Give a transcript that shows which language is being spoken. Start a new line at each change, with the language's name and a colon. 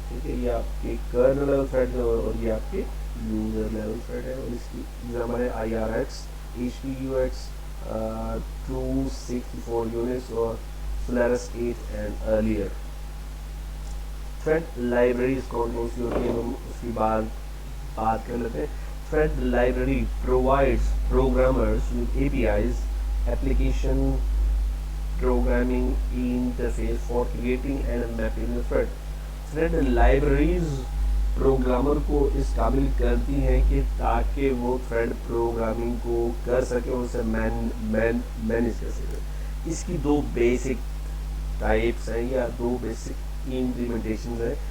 Urdu: ٹھیک ہے, یہ آپ کے کرنل لیول تھریڈ ہے اور یہ آپ کے یوزر لیول تھریڈ ہے. اور اس کی ایگزامپل ہے IRX, HPUX 264 units اور Solaris 8 and earlier. Thread libraries کون کون سی ہوتی ہیں, ہم اس کی بات کر لیتے ہیں.
English: Thread library provides programmers with APIs, application programming interface for creating and mapping a thread.
Urdu: Thread libraries programmer کو اس قابل کرتی ہیں کہ تاکہ وہ تھریڈ پروگرامنگ کو کر سکے اور اسے مینیج کر سکے. اس کی دو بیسک ٹائپس ہیں یا دو بیسک امپلیمنٹیشنز ہیں.